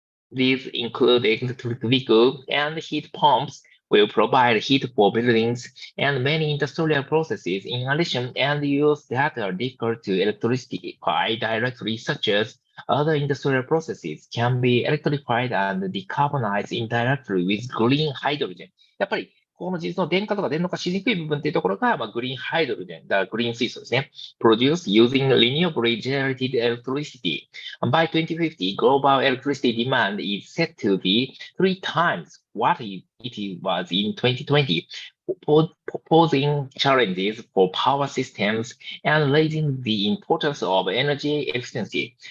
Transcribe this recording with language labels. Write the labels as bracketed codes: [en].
[en] These include electric vehicles and heat pumps will provide heat for buildings and many industrial processes. In addition, end use that are difficult to electrify directly, such as other industrial processes, can be electrified and decarbonized indirectly with green hydrogen. [ja] やっぱりこの実の電化とか電動化しにくい部分っていうところが、グリーンハイドロジェン、グリーン水素ですね。 [en] Produced using renewably generated electricity. By 2050, global electricity demand is set to be 3 times what it was in 2020, posing challenges for power systems and raising the importance of energy efficiency.